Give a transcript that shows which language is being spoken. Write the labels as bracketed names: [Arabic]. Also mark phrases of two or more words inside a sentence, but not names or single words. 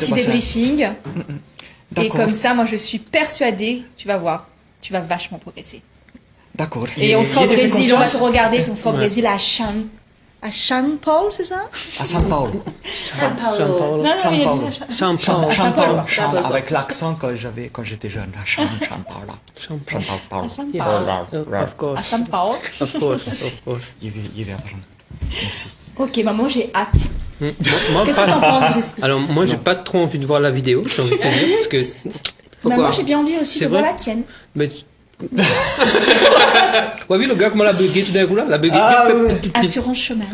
[French] petit bassin. débriefing. Et D'accord. comme ça, moi, je suis persuadée, tu vas voir, tu vas vachement progresser. D'accord. Et on sera au il a fait Brésil, on va te confiance regarder, on sera au Brésil à São Paulo, c'est ça? à São Paulo. São Paulo. Non, São il a dit Paulo. la Champagne. São Paulo. Paulo. Avec l'accent quand j'étais jeune. São Paulo. São Paulo. À São Paulo. [English] Of [French] À [English] course. [French] São Paulo. [English] Of course. [French] Je vais apprendre. Merci. Ok, maman, j'ai hâte. Moi, Qu'est-ce que t'en penses, Brice? Alors, moi, j'ai pas trop envie de voir la vidéo, j'ai envie de te dire, parce que. Pourquoi? Maman, j'ai bien envie aussi C'est de voir vrai la tienne. Mais. Ouais, oui, le gars, comment l'a bugué tout d'un coup là? La bugué. Assurance chômage.